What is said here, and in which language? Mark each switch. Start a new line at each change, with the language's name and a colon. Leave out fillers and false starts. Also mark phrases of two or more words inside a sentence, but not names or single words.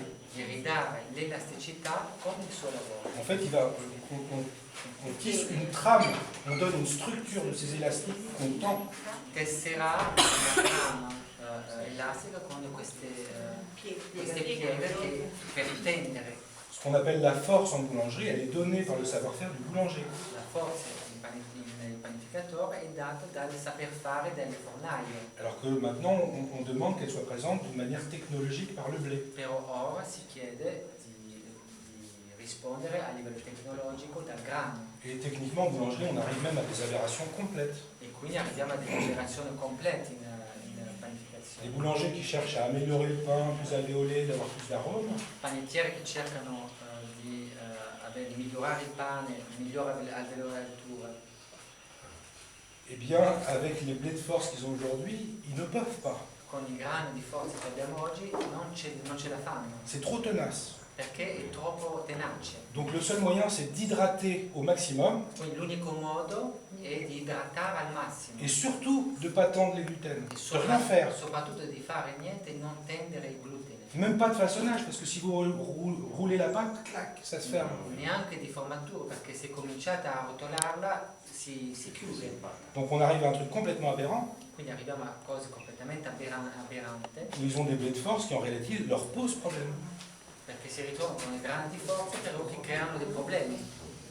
Italian: di ridare l'elasticità con il suo lavoro.
French: En fait, on tisse une trame, on donne une structure de ces élastiques qu'on tend.
Italian: Tesserà una trama elastica con queste pieghe che per tendere
French: Ce qu'on appelle la force en boulangerie, elle est donnée par le savoir-faire du boulanger.
Italian: la forza nel panificatore è data dal saper fare delle fornaie.
French: Alors que maintenant, on demande qu'elle soit présente d'une manière technologique par le blé.
Italian: Però ora si chiede di rispondere a livello tecnologico dal grano
French: Et techniquement, en boulangerie, on arrive même à des aberrations complètes.
Italian: e quindi arriviamo a delle operazioni complete in
French: Les
Italian: panificazione.
French: boulangers qui cherchent à améliorer le pain, plus alvéolé, d'avoir plus d'arôme,
Italian: Panettieri che cercano di migliorare il pane, migliorare l'alveolatura.
French: eh bien, avec les blés de force qu'ils ont aujourd'hui, ils ne peuvent pas.
Italian: Con i grani di forza che abbiamo oggi non ce la fanno,
French: C'est trop tenace.
Italian: perché è troppo tenace.
French: Donc le seul moyen, c'est d'hydrater au maximum
Italian: Quindi l'unico modo è di idratare al massimo
French: et surtout de ne pas tendre les gluten,
Italian: e
French: de rien faire.
Italian: soprattutto di fare niente e non tendere il glutine.
French: Même pas de façonnage, parce que si vous roulez la pâte, clac, ça se ferme.
Italian: Neanche di formatura, perché se cominciate a rotolarla si chiude.
French: Donc on arrive à un truc complètement aberrant,
Italian: Quindi arriviamo a cose completamente aberranti,
French: où ils ont des blés de force qui en réalité leur posent problème.
Italian: perché si ritrovano con i grani di forza però che creano dei problemi.